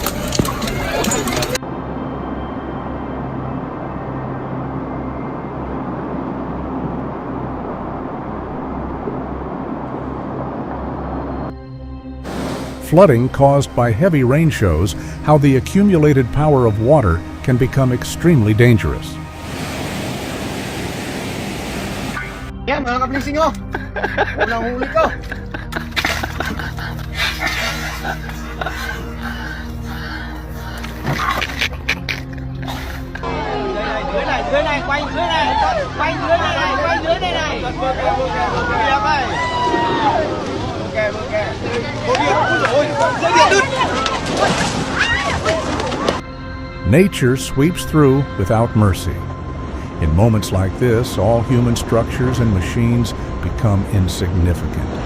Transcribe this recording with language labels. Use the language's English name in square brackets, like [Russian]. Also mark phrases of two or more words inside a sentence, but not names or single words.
[English] Flooding caused by heavy rain shows how the accumulated power of water can become extremely dangerous. [Filipino] Yan, mga kablising ko. Unang huli ko. [Vietnamese] Dưới này, quay dưới này, quay dưới này này, quay dưới này này. [English] Nature sweeps through without mercy. In moments like this, all human structures and machines become insignificant.